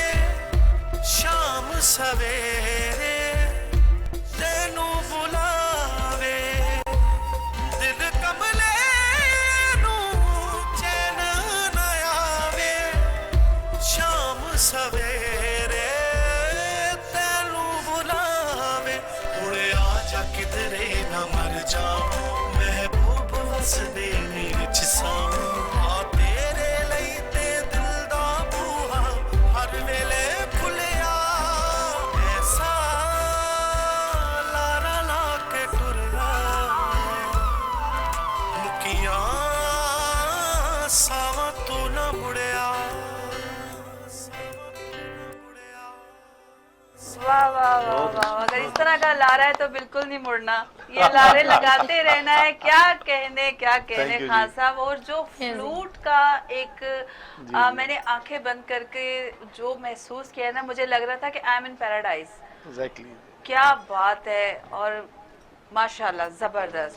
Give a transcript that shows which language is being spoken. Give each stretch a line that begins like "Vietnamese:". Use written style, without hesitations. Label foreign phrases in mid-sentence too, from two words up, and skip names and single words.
Punjabi: ਸ਼ਾਮ ਸਵੇਰੇ ਤੈਨੂੰ ਬੁਲਾਵੇ ਦਿਲ ਕਮਲੇ ਨੂੰ ਚੈਨ ਨਾ ਆਵੇ ਸ਼ਾਮ ਸਵੇਰੇ ਤੈਨੂੰ ਬੁਲਾਵੇ ਹੁਣੇ ਆਜਾ ਕਿਧਰੇ ਨਾ ਮਰ ਜਾਊਂ ਮਹਿਬੂਬ ਵਸਦੇ ਮੇਰੇ ਚ ਸਾਊਂ ਆ ਤੇਰੇ ਲਈ ਤੇ ਦਿਲ ਦਾ ਬੂਹਾ ਹਰ ਵੇਲੇ ਖੁੱਲਿਆ ਐਸਾ ਲਾਰਾ ਲਾ ਕੇ ਟੁਰਿਆ ਮੁਕੀਆਂ ਸਾਵਾਂ ਤੋਂ ਨਾ ਮੁੜਿਆ
Urdu: واہ واہ واہ واہ, اگر اس طرح کا لارا ہے تو بالکل نہیں مڑنا، یہ لارے لگاتے رہنا ہے۔ کیا کہنے
English: Thank you
Urdu: खान जी। साहब। اور جو فلوٹ کا ایک میں نے آنکھیں بند کر کے جو محسوس کیا نا، مجھے لگ رہا تھا کہ
English: I am in paradise. एग्जैक्टली
Urdu: کیا بات ہے، اور ماشاءاللہ زبردست.